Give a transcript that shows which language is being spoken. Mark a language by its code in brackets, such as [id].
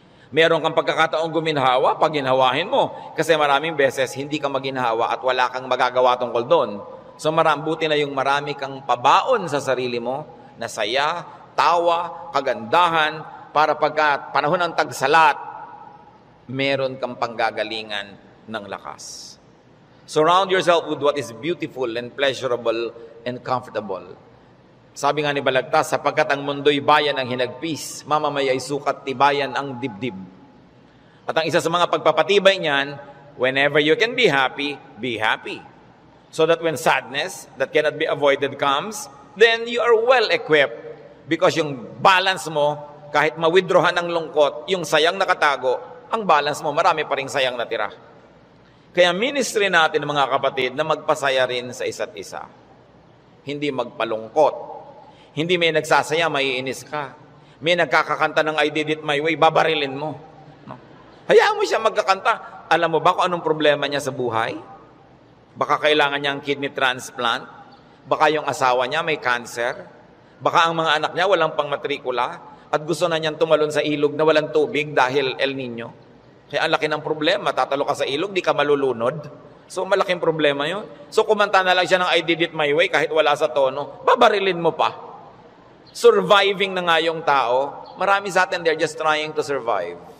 [tl] Meron kang pagkakataong guminhawa, pagginhawahin mo. Kasi maraming beses hindi ka maginhawa at wala kang magagawa tungkol doon. So buti na yung marami kang pabaon sa sarili mo na saya, tawa, kagandahan, para pagka panahon ng tagsalat, meron kang panggagalingan ng lakas. [en] Surround yourself with what is beautiful and pleasurable and comfortable. [tl] Sabi nga ni Balagtas, sapagkat ang mundo'y bayan ng hinagpis, mamamaya'y sukat tibayan ang dibdib. At ang isa sa mga pagpapatibay niyan, [en] whenever you can be happy, be happy. So that when sadness that cannot be avoided comes, then you are well equipped. [tl] Because yung balance mo, kahit ma-withdrawhan ng lungkot, yung sayang nakatago, ang balance mo, marami pa ring sayang natira. Kaya ministry natin, mga kapatid, na magpasaya rin sa isa't isa. Hindi magpalungkot. Hindi may nagsasaya, maiinis ka. May nagkakakanta ng I did it my way, babarilin mo. No? Hayaan mo siya magkakanta. Alam mo ba kung anong problema niya sa buhay? Baka kailangan niyang kidney transplant. Baka yung asawa niya may cancer. Baka ang mga anak niya walang pangmatrikula. At gusto na niyang tumalon sa ilog na walang tubig dahil El Nino. Kaya ang laki ng problema. Tatalo ka sa ilog, di ka malulunod. So malaking problema yun. So kumanta na lang siya ng I did it my way kahit wala sa tono. Babarilin mo pa. Surviving na nga yung tao. Marami sa atin, [en] they're just trying to survive.